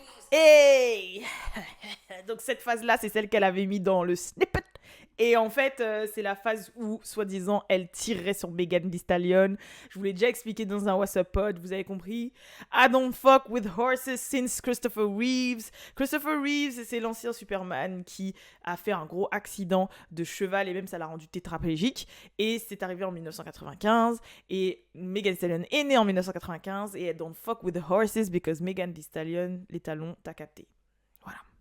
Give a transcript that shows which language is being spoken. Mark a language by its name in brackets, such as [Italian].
[French] Hey! Donc cette phase-là, c'est celle qu'elle avait mis dans le snippet. Et en fait, c'est la phase où, soi-disant, elle tirerait sur Megan Thee Stallion. Je vous l'ai déjà expliqué dans un WhatsApp pod, vous avez compris. [English] I don't fuck with horses since Christopher Reeves. [French] Christopher Reeves, c'est l'ancien Superman qui a fait un gros accident de cheval et même ça l'a rendu tétraplégique. Et c'est arrivé en 1995. Et Megan Thee Stallion est née en 1995. [English] Et I don't fuck with the horses because Megan Thee Stallion, [French] les talons, t'as capté. Voilà.